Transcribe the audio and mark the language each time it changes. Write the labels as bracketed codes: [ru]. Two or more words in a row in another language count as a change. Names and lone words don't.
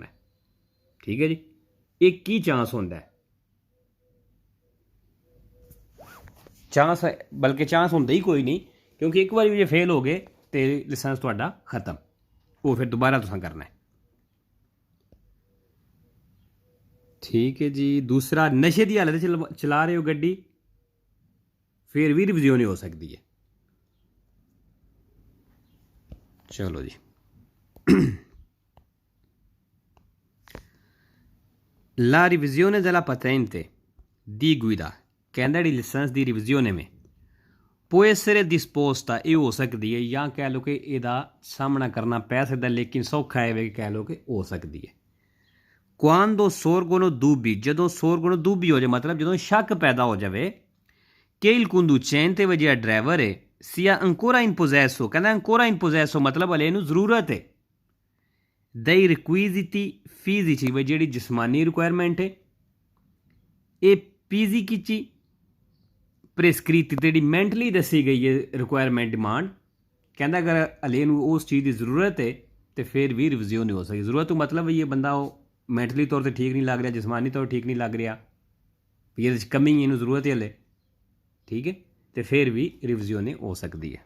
[pa] ਠੀਕ ਹੈ ਜੀ, ਇੱਕ ਹੀ ਚਾਂਸ ਹੁੰਦਾ, ਚਾਂਸ, ਬਲਕਿ ਚਾਂਸ ਹੁੰਦਾ ਹੀ ਕੋਈ ਨਹੀਂ, ਕਿਉਂਕਿ ਇੱਕ ਵਾਰੀ ਜੇ ਫੇਲ ਹੋ ਗਏ ਤਾਂ ਲਾਇਸੈਂਸ ਤੁਹਾਡਾ ਖ਼ਤਮ, ਉਹ ਫਿਰ ਦੁਬਾਰਾ ਤੁਸੀਂ ਕਰਨਾ। ਠੀਕ ਹੈ ਜੀ। ਦੂਸਰਾ, ਨਸ਼ੇ ਦੀ ਹਾਲਤ ਚਲਾ ਰਹੇ ਹੋ ਗੱਡੀ, ਫਿਰ ਵੀ ਰਿਵਿਜ਼ਿਓਨ ਹੋ ਸਕਦੀ ਹੈ। ਚਲੋ ਜੀ, [it] la revisione della patente di guida, [pa] ਕਹਿੰਦਾ ਜਿਹੜੀ ਲਾਇਸੈਂਸ ਦੀ ਰਿਵਿਜ਼ਿਓਨ ਹੈ [it] può essere disposta, [pa] ਇਹ ਹੋ ਸਕਦੀ ਹੈ, ਜਾਂ ਕਹਿ ਲਓ ਕਿ ਇਹਦਾ ਸਾਹਮਣਾ ਕਰਨਾ ਪੈ ਸਕਦਾ, ਲੇਕਿਨ ਸੌਖਾ ਹੈ ਵੀ ਕਹਿ ਲਓ ਕਿ ਹੋ ਸਕਦੀ ਹੈ। [it] quando sorgono dubbi, [pa] ਜਦੋਂ [it] sorgono dubbi [pa] ਹੋ ਜਾਵੇ, ਮਤਲਬ ਜਦੋਂ ਸ਼ੱਕ ਪੈਦਾ ਹੋ ਜਾਵੇ ਕਿ [it] il conducente, [pa] ਵ ਜਿਹੜਾ ਡਰਾਈਵਰ ਹੈ, [it] sia ancora in possesso, [pa] ਕਹਿੰਦਾ [it] ancora in possesso [pa] ਮਤਲਬ ਹਲੇ ਇਹਨੂੰ ਜ਼ਰੂਰਤ ਹੈ [it] dei requisiti fisici, [pa] ਵ ਜਿਹੜੀ ਜਿਸਮਾਨੀ ਰਿਕੁਆਇਰਮੈਂਟ ਹੈ, ਇਹ ਫਿਜ਼ੀਕੀ ਪ੍ਰੈਸਕ੍ਰਿਪਟ ਜਿਹੜੀ ਮੈਂਟਲੀ ਦੱਸੀ ਗਈ ਹੈ ਰਿਕੁਆਇਰਮੈਂਟ ਡਿਮਾਂਡ, ਕਹਿੰਦਾ ਅਗਰ ਹਲੇ ਇਹਨੂੰ ਉਸ ਚੀਜ਼ ਦੀ ਜ਼ਰੂਰਤ ਹੈ ਤਾਂ ਫਿਰ ਵੀ ਰਿਵਿਜ਼ਿਓਨ ਨਹੀਂ ਹੋ ਸਕਦੀ। ਜ਼ਰੂਰਤ ਤੋਂ ਮਤਲਬ ਇਹ ਬੰਦਾ ਉਹ ਮੈਂਟਲੀ ਤੌਰ 'ਤੇ ਠੀਕ ਨਹੀਂ ਲੱਗ ਰਿਹਾ, ਜਿਸਮਾਨੀ ਤੌਰ 'ਤੇ ਠੀਕ ਨਹੀਂ ਲੱਗ ਰਿਹਾ, ਵੀ ਇਹਦੇ 'ਚ ਕਮੀ, ਇਹਨੂੰ ਜ਼ਰੂਰਤ ਹੈ ਹਲੇ, ਠੀਕ ਹੈ, ਅਤੇ ਫਿਰ ਵੀ ਰਿਵਿਜ਼ਿਓਨ ਹੋ ਸਕਦੀ ਹੈ।